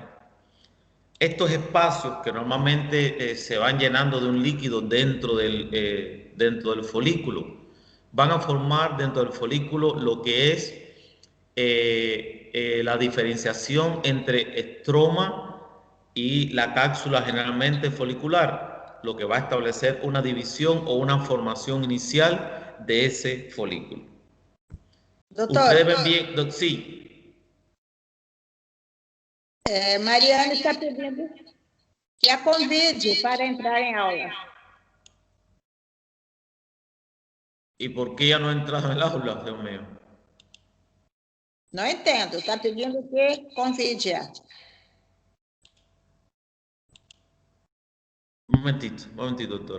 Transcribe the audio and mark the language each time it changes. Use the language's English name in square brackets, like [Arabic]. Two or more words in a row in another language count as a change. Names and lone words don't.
[Spanish] Estos espacios que normalmente se van llenando de un líquido dentro del folículo, van a formar dentro del folículo lo que es la diferenciación entre estroma y la cápsula generalmente folicular, lo que va a establecer una división o una formación inicial de ese folículo. [Portuguese] Doutor, [Spanish] Ustedes ven bien, sí. [Portuguese] Mariane está pedindo que a convide para entrar em aula. [Spanish] ¿Y por qué ya no ha entrado en el aula, Dios mío? [Portuguese] Não entendo, está pedindo que convide. [Spanish] Un momentito, doctor.